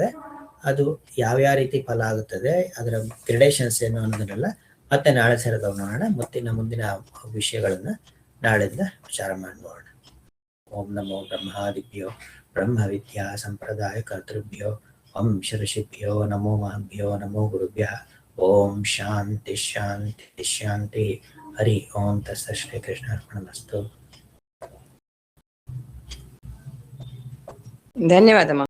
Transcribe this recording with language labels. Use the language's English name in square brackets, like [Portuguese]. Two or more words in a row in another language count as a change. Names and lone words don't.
[Kannada] ಅದು ಯಾವ್ಯಾವ ರೀತಿ ಫಲ ಆಗುತ್ತದೆ, ಅದರ ಗ್ರೆಡೇಷನ್ಸ್ ಏನು ಅನ್ನೋದನ್ನೆಲ್ಲ ಮತ್ತೆ ನಾಳೆ ಸೇರಿದವನೋಣ. ಮುಂದಿನ ವಿಷಯಗಳನ್ನ ನಾಳೆಯಿಂದ ವಿಚಾರ ಮಾಡಿ ನೋಡೋಣ. [Sanskrit] ಓಂ ನಮೋ ಬ್ರಹ್ಮಾದಿಭ್ಯೋ ಬ್ರಹ್ಮ ವಿದ್ಯಾ ಸಂಪ್ರದಾಯ ಕರ್ತೃಭ್ಯೋ ವಂಶ ಋಷಿಭ್ಯೋ ನಮೋ ಮಹಾಭ್ಯೋ ನಮೋ ಗುರುಭ್ಯಃ. ಓಂ ಶಾಂತಿ ಶಾಂತಿ ಶಾಂತಿ. ಹರಿ ಓಂ ತತ್ಸತ್. ಶ್ರೀ ಕೃಷ್ಣಾರ್ಪಣಮಸ್ತು. [Kannada] ಧನ್ಯವಾದ.